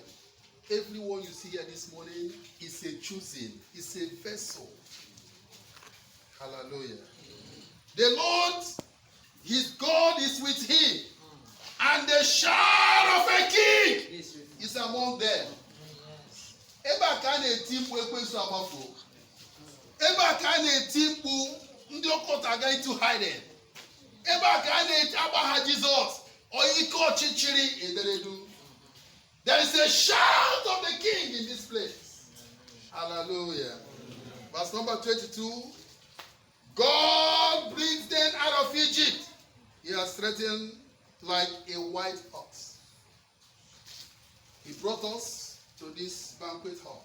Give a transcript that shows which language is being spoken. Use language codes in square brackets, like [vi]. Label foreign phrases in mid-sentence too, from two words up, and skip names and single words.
[en] Everyone you see here this morning is a choosing, is a vessel. Hallelujah. The Lord, his God is with him. And the shout of a king is among them. [ig] Ebe a ka a na-eti mkpu ekwensu amafo. Ebe a ka a na-eti mkpu ndị ọkọta aga [en] into hiding. [ig] Ebe a ka a na-eti agbaha Jizọs onye ike ọchịchịrị ederedu. [en] There is a shout of the king in this place. Hallelujah. Verse number 22. God brings them out of Egypt. He has threatened like a white ox. He brought us to this banquet hall.